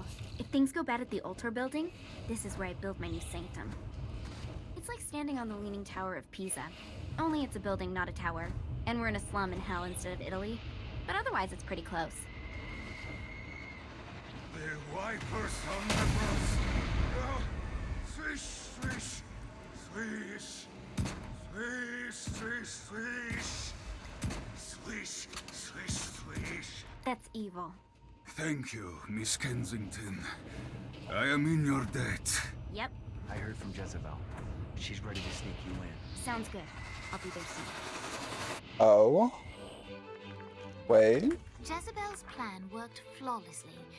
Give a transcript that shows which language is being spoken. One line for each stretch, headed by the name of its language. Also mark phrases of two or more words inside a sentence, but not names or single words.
English: If things go bad at the altar building, this is where I build my new sanctum. It's like standing on the Leaning Tower of Pisa. Only it's a building, not a tower. And we're in a slum in hell instead of Italy. But otherwise, it's pretty close. The wipers on the bus. Oh, swish, swish, swish. Swish, swish, swish. Swish, swish, swish. That's evil. Thank you, Miss Kensington. I am in your debt. Yep, I heard from Jezebel. She's ready to sneak you in. sounds good. I'll be there soon. Oh. Wait. Jezebel's plan worked flawlessly.